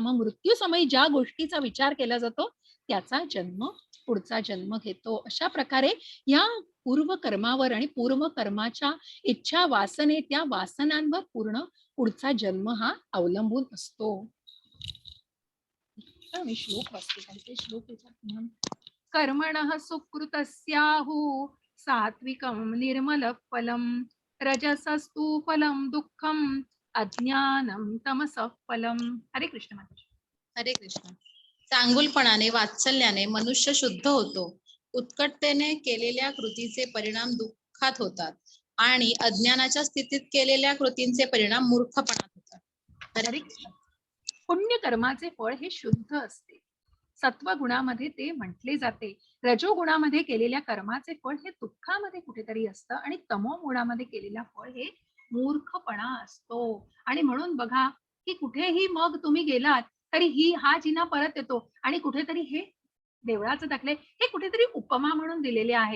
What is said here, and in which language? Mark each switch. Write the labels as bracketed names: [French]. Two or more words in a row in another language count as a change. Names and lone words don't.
[Marathi] मग मृत्यू समयी ज्या गोष्टीचा विचार केला जातो त्याचा जन्म पुढचा जन्म घेतो. अशा प्रकारे या पूर्व कर्मावर आणि पूर्व कर्माच्या इच्छा वासने, त्या वासनांवर पूर्ण पुढचा जन्म हा अवलंबून असतो. मी श्लोक वाचते, काही श्लोक याच्यात. [Sanskrit] कर्मणः सुकृतस्याहु सात्विकं निर्मल फलम, रजसस्तु फलम दुःखम, अज्ञानम तमसः फलम. [Marathi] हरे कृष्ण माता. हरे कृष्ण. चांगुलपणाने, वात्सल्याने मनुष्य शुद्ध होतो. उत्कटतेने केलेल्या कृतीचे परिणाम दुःखात होतात आणि अज्ञानाच्या स्थितीत केलेल्या कृतींचे परिणाम मूर्खपणात होतात. हरे कृष्ण. पुण्य कर्माचे फळ हे शुद्ध असते. सत्व गुणामध्ये ते म्हटले जाते. रजो गुणामध्ये केलेल्या कर्माचे फळ हे दुःखामध्ये कुठेतरी असतं आणि तमो गुणामध्ये केलेल्या फळ हे मूर्खपणा असतो. आणि म्हणून बघा, की कुठेही मग तुम्ही गेलात तरी हा जिना परत येतो आणि कुठेतरी हे देवळाचं दाखले हे कुठेतरी उपमा म्हणून दिलेले आहेत.